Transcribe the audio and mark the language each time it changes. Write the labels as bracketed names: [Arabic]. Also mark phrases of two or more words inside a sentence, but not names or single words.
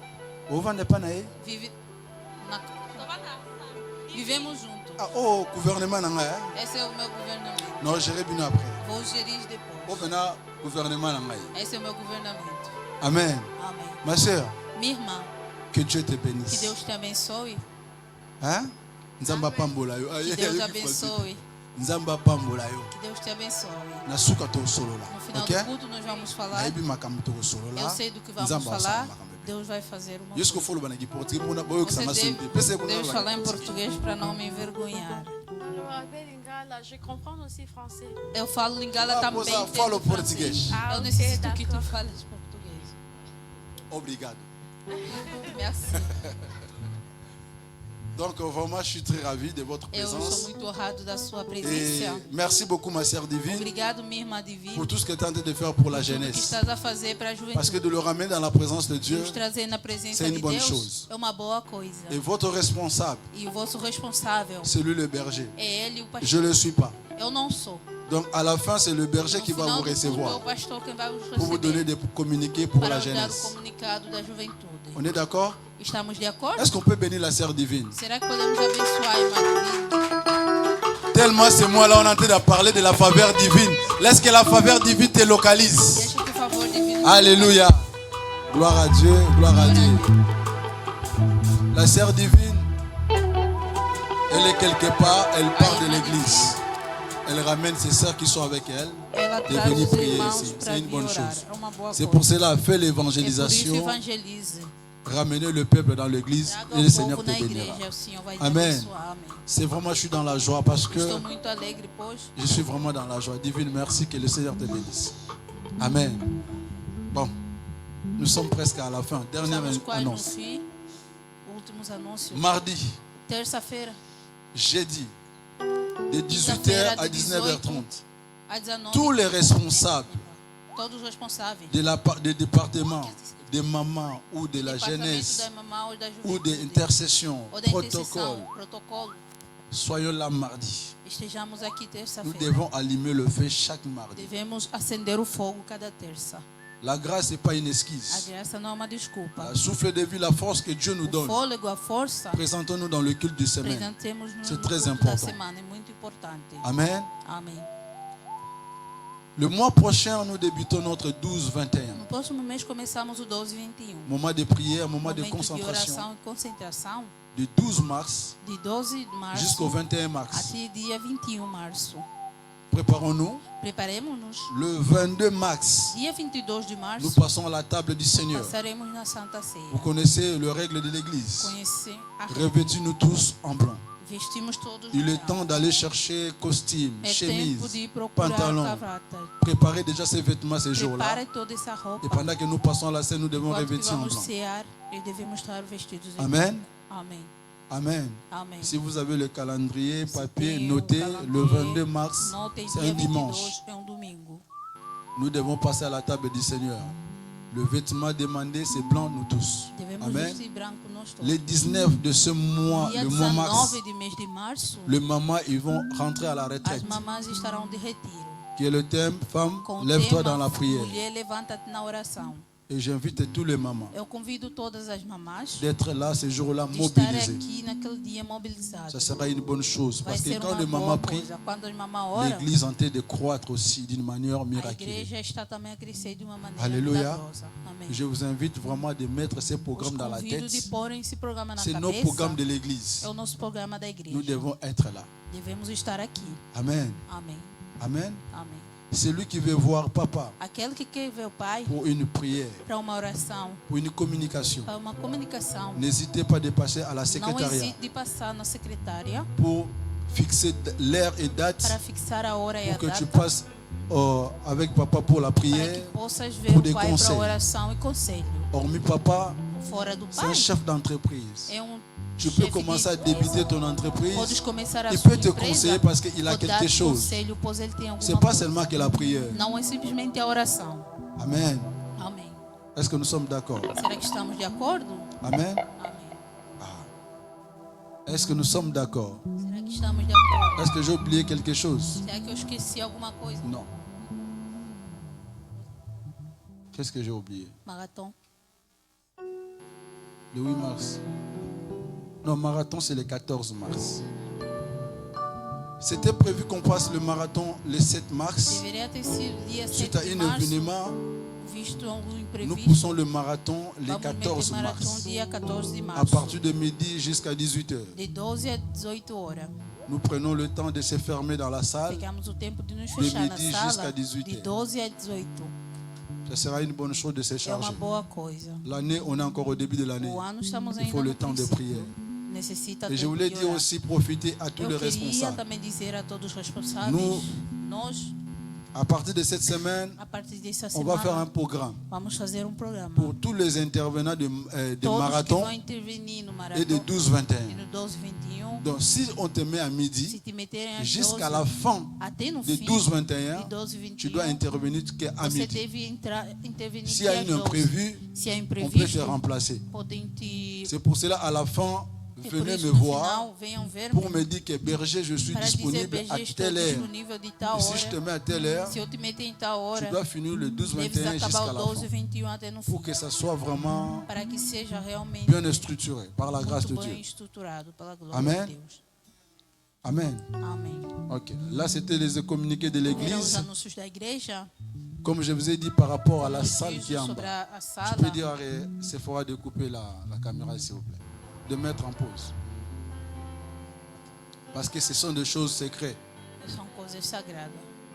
[Lingala] O vande pa na e? Vive na... Tobana. [Portuguese] Vivemos juntos. [Lingala] Ah, oh, gouvernement na nga. [Portuguese] Esse é o meu governamento. [French] Non, j'irai bien après. [Portuguese] Vou gerir O depois. [Lingala] vena gouvernement na nga. [Portuguese] Esse é o meu governamento. [French] Amen. [Portuguese] Amém. [French] Ma sœur, [Portuguese] Minha irmã, [French] que Dieu te [Portuguese] que [French] bénisse. [Portuguese] Deus te abençoe. [French] Hein? [Lingala] Nzamba pambola yo. [Portuguese] Que Deus te abençoe. [Lingala] Nzamba pambola yo. [Portuguese] Que Deus te abençoe. [Lingala] Na suka to solo [Portuguese] No [Lingala] la. [Portuguese] final [Lingala] OK? [Portuguese] do culto nós vamos falar. [Lingala] Nayebi makambo to solo la. [Portuguese] Eu sei do que vamos [Lingala] Nzamba [Portuguese] falar. [Lingala] asala makambo. [Portuguese] Deus vai fazer uma [Lingala] Yesko [Portuguese] coisa. [Lingala] folo bana ki portugais mona boyo [Portuguese] Você [Lingala] kusanga [Portuguese] deve, [Lingala] sunte. Pese ko [Portuguese] Deus falar em português para não me envergonhar. [Lingala] Nalo ba pelinga. [French] Je comprends aussi français. [Portuguese] Eu falo lingala Ah, também. você entendo fala francês. português. Ah, Eu [French] ok, [Portuguese] necessito que tu [French] d'accord. [Portuguese] fales português. Obrigado. [French] Merci. Donc vraiment je suis très ravi de votre [Portuguese] Eu sou [French] présence. [Portuguese] muito honrado da sua [French] Et [Portuguese] presença. [French] merci beaucoup ma sœur divine [Portuguese] Obrigado, minha irmã divina, [French] pour tout ce que tu es en train de faire pour la [Portuguese] tudo que [French] jeunesse. [Portuguese] estás a fazer para a [French] Parce que [Portuguese] juventude. [French] de le ramener dans la présence de Dieu [Portuguese] Nos trazer na presença [French] c'est une [Portuguese] de [French] bonne [Portuguese] Deus [French] chose. [Portuguese] é uma boa coisa. [French] et votre responsable, [Portuguese] E o vosso responsável [French] c'est lui le berger. [Portuguese] é ele, o [French] Je [Portuguese] pastor. [French] ne le suis pas. [Portuguese] Eu não sou. [French] Donc à la fin c'est le berger [Portuguese] No [French] qui va [Portuguese] final [French] vous [Portuguese] do culto é o [French] recevoir [Portuguese] pastor quem vai vos [French] pour vous donner [Portuguese] receber [French] des communiqués pour [Portuguese] para [French] la [Portuguese] vos dar o [French] jeunesse. [Portuguese] comunicado da juventude. [French] On est d'accord? [Portuguese] Estamos de acordo? [French] Est-ce qu'on peut bénir la sœur divine? [Portuguese] Será que podemos abençoar a irmã divina? [French] Tellement c'est moi là on est en train de parler de la faveur divine. Laisse que la faveur divine te localise. [Portuguese] Deixa que o favor divino. [French] Alléluia. Gloire à Dieu, gloire à Dieu. La sœur divine, elle est quelque part, elle part de l'église. Elle ramène ses sœurs qui sont avec elle [Portuguese] Ela [French] de [Portuguese] traz [French] venir [Portuguese] os [French] prier [Portuguese] irmãos [French] ici. [Portuguese] para [French] C'est une [Portuguese] vir [French] bonne [Portuguese] orar. [French] chose. [Portuguese] É uma boa [French] C'est [Portuguese] coisa. [French] pour cela, fait [Portuguese] É por isso [French] l'évangélisation, [Portuguese] evangelize. [French] ramener le peuple dans l'église [Portuguese] Traga [French] et le [Portuguese] o [French] Seigneur [Portuguese] povo [French] te [Portuguese] na [French] bénira. [Portuguese] igreja. O Senhor vai te [French] Amen. [Portuguese] abençoar. Amém. [French] C'est vraiment, je suis dans la joie parce que [Portuguese] Estou muito alegre, pois [French] je suis vraiment dans la joie. Divine, merci que le Seigneur te bénisse. Amen. Bon, nous sommes presque à la fin. Dernière [Portuguese] estamos quase no [French] annonce. [Portuguese] fim. Últimos anúncios. [French] Mardi, [Portuguese] Terça-feira, [French] jeudi, de 18h [Portuguese] Quinta-feira, [French] à [Portuguese] de [French] 19h30, [Portuguese] às 19 [French] tous les responsables [Portuguese] todos os responsáveis. [French] des départements, des mamans ou de la [Portuguese] Departamento [French] jeunesse [Portuguese] da mamã ou da [French] ou des [Portuguese] juventude. [French] intercessions, [Portuguese] Ou da [French] protocoles, [Portuguese] intercessão, protocolo. [French] soyons là mardi. [Portuguese] Estejamos aqui [French] Nous [Portuguese] terça-feira. [French] devons allumer le feu chaque mardi. [Portuguese] Devemos acender o fogo cada terça. [French] La grâce n'est pas une [Portuguese] A [French] esquisse. [Portuguese] graça não é uma desculpa. [French] Le souffle de vie, la force que Dieu nous [Portuguese] O [French] donne, [Portuguese] fôlego, a força, [French] présentons-nous dans le culte de semaine. [Portuguese] apresentemos no [French] C'est très [Portuguese] culto da [French] important. [Portuguese] semana. É muito importante. [French] Amen. [Portuguese] Amém. [French] Le mois prochain, nous débutons notre 12-21. [Portuguese] No próximo mês começamos o 12-21. [French] Moment de prière, moment de [Portuguese] Momento de [French] concentration. [Portuguese] oração e concentração. [French] Du 12 mars [Portuguese] De 12 de março [French] jusqu'au 21 mars. [Portuguese] até dia 21 de março. [French] Préparons-nous. [Portuguese] Preparemos-nos. [French] Le 22 mars, [Portuguese] Dia 22 de [French] nous [Portuguese] março, [French] passons à la table du Seigneur. [Portuguese] passaremos na Santa Ceia. [French] Vous connaissez les règles de l'église. [Portuguese] Conhecer a [French] Revêtis-nous tous en blanc. [Portuguese] Vestimos todos [French] Il [Portuguese] de [French] est [Portuguese] branco. [French] temps d'aller chercher costume, [Portuguese] É tempo [French] chemise, [Portuguese] de procurar [French] pantalon. [Portuguese] gravata. [French] Préparez déjà ces vêtements ces jours-là. [Portuguese] Prepare toda essa roupa. [French] Et pendant que nous passons à la scène, nous devons [Portuguese] Enquanto que [French] revêtir en [Portuguese] vamos [French] blanc. [Portuguese] cear e devemos estar vestidos em [French] Amen. [Portuguese] branco. Amém. [French] Amen. [Portuguese] Amém. [French] Si vous avez le calendrier papier, [Portuguese] Tem o [French] notez le calendrier, 22 mars, [Portuguese] Notem [French] c'est [Portuguese] dia [French] un [Portuguese] 22 [French] dimanche. [Portuguese] é domingo. [French] Nous devons passer à la table du Seigneur. Le vêtement demandé, c'est blanc, nous tous. [Portuguese] Devemos [French] Amen. [Portuguese] vestir branco nós todos. [French] Les 19 de ce mois, [Portuguese] Dia [French] le mois mars, [Portuguese] 19 de mês de março, [French] les mamans, ils vont rentrer à la [Portuguese] as [French] retraite. [Portuguese] mamãs estarão de retiro. [French] Qui est le thème, femme, [Portuguese] Com o [French] lève-toi [Portuguese] tema, [French] dans la prière. [Portuguese] mulher, levanta-te na oração. [French] Et j'invite tous les mamans [Portuguese] Eu convido todas as mamás [French] d'être là ce jour-là [Portuguese] de estar [French] mobilisées. [Portuguese] aqui naquele dia mobilizadas. [French] Ça sera une bonne chose. [Portuguese] Vai [French] Parce que [Portuguese] ser [French] quand [Portuguese] uma [French] les [Portuguese] boa [French] mamans prient, [Portuguese] coisa. Quando as mamãs oram, [French] l'église est en train de croître aussi d'une manière [Portuguese] a [French] miraculeuse. [Portuguese] igreja está também a crescer de uma maneira [French] Alléluia. [Portuguese] milagrosa. Amém. [French] Je vous invite vraiment de mettre ces [Portuguese] Os [French] programmes dans la [Portuguese] convido de [French] tête. [Portuguese] pôr esse programa na [French] C'est nos [Portuguese] cabeça. [French] programmes de l'église. [Portuguese] É o nosso programa da igreja. [French] Nous devons être là. [Portuguese] Devemos estar aqui. [French] Amen. [Portuguese] Amém. [French] Amen. [Portuguese] Amém. [French] Celui qui veut voir papa [Portuguese] Aquele que quer ver o Pai [French] pour une prière, [Portuguese] para uma oração, [French] pour une communication, [Portuguese] para uma comunicação, [French] n'hésitez pas de passer à la [Portuguese] não [French] secrétariat [Portuguese] hesite de passar na secretária [French] pour fixer l'heure et date [Portuguese] para fixar a hora e a [French] pour que tu [Portuguese] data [French] passes avec papa pour la [Portuguese] para que [French] prière. [Portuguese] possas ver [French] pour [Portuguese] o [French] des [Portuguese] Pai para [French] conseils. [Portuguese] a oração e conselho. [French] Hormis papa, [Portuguese] Fora do [French] c'est un [Portuguese] Pai, [French] chef d'entreprise. [Portuguese] é [French] Tu peux [Portuguese] chefe [French] commencer à [Portuguese] de empresa. [French] débuter ton entreprise. [Portuguese] Podes começar a [French] Il [Portuguese] sua [French] peut te [Portuguese] empresa, [French] conseiller parce qu'il a [Portuguese] pode dar [French] quelque chose. [Portuguese] conselho, pois ele tem [French] C'est [Portuguese] alguma [French] pas [Portuguese] coisa. [French] seulement que la prière. [Portuguese] Não é simplesmente a oração. [French] Amen. [Portuguese] Amém. [French] Est-ce que nous sommes d'accord? [Portuguese] Será que estamos de acordo? [French] Amen. [Portuguese] Amém. [French] Est-ce que nous sommes d'accord? [Portuguese] Será que estamos de acordo? [French] Est-ce que j'ai oublié quelque chose? [Portuguese] Será que eu esqueci alguma coisa? [French] Non. Qu'est-ce que j'ai oublié? Marathon. Le 8 mars. Non, marathon, c'est le 14 mars. C'était prévu qu'on fasse le marathon le 7 mars. [Portuguese] Deveria ter sido dia 7 [French] Suite à [Portuguese] de [French] un [Portuguese] março, [French] événement, [Portuguese] visto algum [French] nous [Portuguese] imprevisto. [French] poussons le marathon le [Portuguese] Vamos [French] 14 [Portuguese] meter marathon [French] mars. [Portuguese] dia 14 de [French] À [Portuguese] março. [French] partir de midi jusqu'à 18h. [Portuguese] De 12 a 18 horas. [French] Nous prenons le temps de se fermer dans la salle. [Portuguese] Pegamos o tempo de nos [French] De [Portuguese] fechar na [French] midi [Portuguese] sala [French] jusqu'à 18 [Portuguese] de [French] heures. [Portuguese] 12 a 18. [French] Ce sera une bonne chose de se [Portuguese] É uma [French] charger. [Portuguese] boa coisa. [French] L'année, on est encore au début de l'année. [Portuguese] O ano estamos [French] Il [Portuguese] ainda [French] faut le [Portuguese] no [French] temps de [Portuguese] princípio. [French] prière. [Portuguese] Necessita [French] Et je [Portuguese] tempo [French] voulais [Portuguese] de [French] dire [Portuguese] orar. [French] aussi, profiter à tous les [Portuguese] Eu queria [French] responsables. [Portuguese] também dizer a todos os responsáveis, [French] Nous- [Portuguese] nós, [French] À partir de cette semaine, [Portuguese] a partir dessa [French] on va faire un [Portuguese] semana, [French] programme [Portuguese] vamos fazer programa. [French] pour tous les intervenants de [Portuguese] Todos [French] marathon [Portuguese] que vão intervenir no [French] et [Portuguese] marathon [French] de [Portuguese] e [French] 12-21. [Portuguese] no 12-21, [French] Donc, si on te met à [Portuguese] se [French] midi, [Portuguese] te meterem às [French] jusqu'à [Portuguese] 12, [French] la fin [Portuguese] até no [French] de [Portuguese] fim [French] 12-21, [Portuguese] de 12-21, [French] tu dois intervenir qu'à [Portuguese] você [French] midi. [Portuguese] deve intervenir [French] S'il y a [Portuguese] às [French] un [Portuguese] 12. [French] imprévu, [Portuguese] Se há [French] on peut te [Portuguese] imprevisto, [French] remplacer. [Portuguese] podem te... [French] C'est pour cela, à la fin, [Portuguese] É por [French] venez [Portuguese] isso, [French] me [Portuguese] no [French] voir [Portuguese] final, venham ver [French] pour me dire que berger, je suis [Portuguese] para dizer, [French] disponible à [Portuguese] BG, estou [French] telle heure. [Portuguese] disponível de tal [French] Et si je te [Portuguese] hora. [French] mets à telle heure, [Portuguese] Se eu te meter em tal [French] tu [Portuguese] hora, dois [French] finir le [Portuguese] deves [French] 12-21 [Portuguese] acabar [French] jusqu'à [Portuguese] o [French] la fin. [Portuguese] 12-21 até no fim. [French] Pour que ça soit vraiment [Portuguese] Para que seja realmente [French] bien structuré par la grâce de [Portuguese] muito [French] Dieu. [Portuguese] bem estruturado pela glória [French] Amen. [Portuguese] de Deus. [French] Amen. [Portuguese] Amém. [French] Ok. Là, c'était les communiqués de [Portuguese] Eram os [French] l'église. [Portuguese] anúncios da igreja, [French] Comme je vous ai dit par rapport à la [Portuguese] os [French] salle qui est en [Portuguese] sobre [French] bas. [Portuguese] a [French] Je peux [Portuguese] sala. [French] dire à Sephora de couper la caméra, s'il vous plaît. De mettre en pause. Parce que ce sont des choses secrètes. São coisas sagradas.